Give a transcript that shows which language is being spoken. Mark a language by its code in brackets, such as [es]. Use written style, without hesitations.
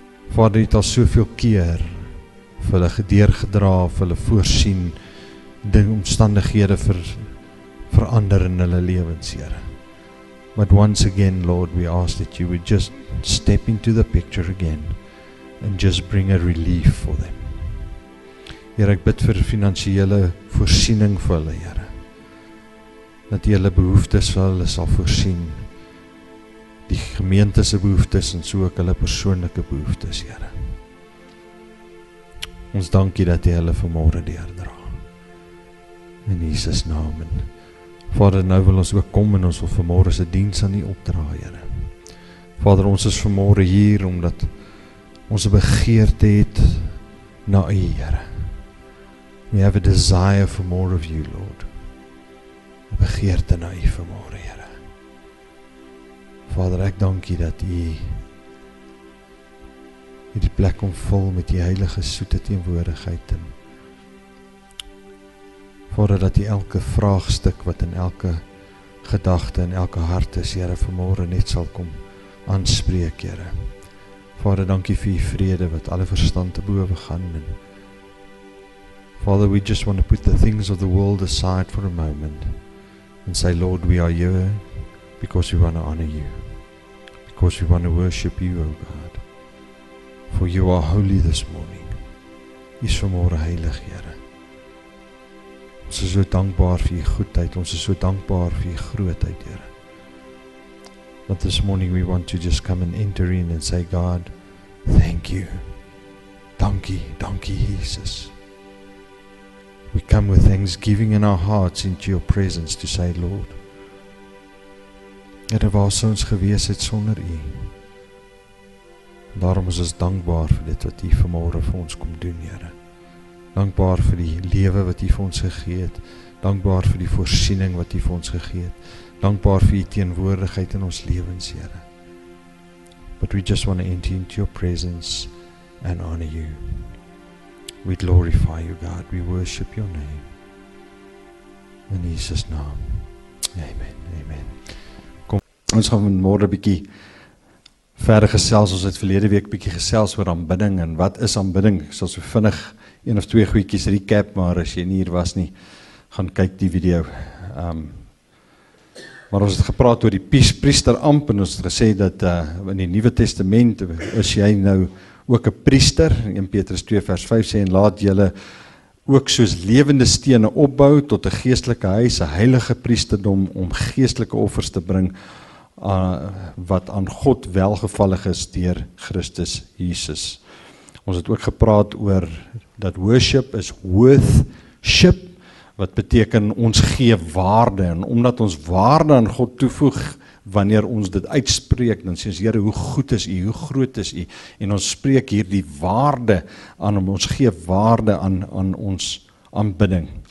[af] Vader, U het al soveel keer vir hulle gedeurgedra, vir hulle voorsien, die omstandighede verander in hulle lewens, Here. [en] But once again, Lord, we ask that You would just step into the picture again and just bring a relief for them. [af] Here, ek bid vir finansiële voorsiening vir hulle, Here. Dat U hulle behoeftes vir hulle sal voorsien. Die gemeente se behoeftes en so ook hulle persoonlike behoeftes, Here. Ons dankie dat U hulle vanmôre deurdra. In Jesus naam. En Vader, nou wil ons ook kom en ons wil vanmôre se diens aan U opdra, Here. Vader, ons is vanmôre hier omdat ons 'n begeerte het na U, Here. [en] We have a desire for more of You, Lord. [af] 'n begeerte na U vanmôre, Here. Vader, ek dank U dat U hierdie plek kom vul met die heilige soete teenwoordigheid en Vader, dat U elke vraagstuk wat in elke gedagte en elke hart is, Here, vanmôre net sal kom aanspreek, Here. Vader, dankie vir U vrede wat alle verstand te bowe gaan. [en] En Father, we just want to put the things of the world aside for a moment and say, Lord, we are here because we want to honor You, because we want to worship You, O God. For You are holy this morning. [af] U is vanmôre heilig, Here. Ons is so dankbaar vir U goedheid, ons is so dankbaar vir U grootheid, Here. [en] But this morning we want to just come and enter in and say, God, thank You. [af] Dankie, dankie Jesus. [en] We come with thanksgiving in our hearts into Your presence to say, Lord, [af] Here, waar sou ons gewees het sonder U? Daarom is ons dankbaar vir dit wat U vanmôre vir ons kom doen, Here. Dankbaar vir die lewe wat U vir ons gegee het. Dankbaar vir die voorsiening wat U vir ons gegee het. Dankbaar vir U teenwoordigheid in ons lewens, Here. [en] But we just want to enter into Your presence and honor You. We glorify You, God. We worship Your name. In Jesus' naam. Amen. Amen. [af] Kom, ons gaan vanmôre 'n bietjie verder gesels. Ons het verlede week bietjie gesels oor aanbidding en wat is aanbidding. Ek sal so vinnig 1 of 2 goedjies recap, maar as jy nie hier was nie, gaan kyk die video. Maar ons het gepraat oor die priesteramp en ons het gesê dat in die Nuwe Testament is jy nou ook 'n priester. 1 Petrus 2 vers 5 sê, en laat julle ook soos lewende stene opbou tot 'n geestelike huis, 'n heilige priesterdom om geestelike offers te bring wat aan God welgevallig is deur Christus Jesus. Ons het ook gepraat oor dat [en] worship is worthship, [af] wat beteken ons gee waarde, en omdat ons waarde aan God toevoeg, wanneer ons dit uitspreek, dan sê ons, Here, hoe goed is U, hoe groot is U, en ons spreek hier die waarde aan hom, ons gee waarde aan ons aanbidding.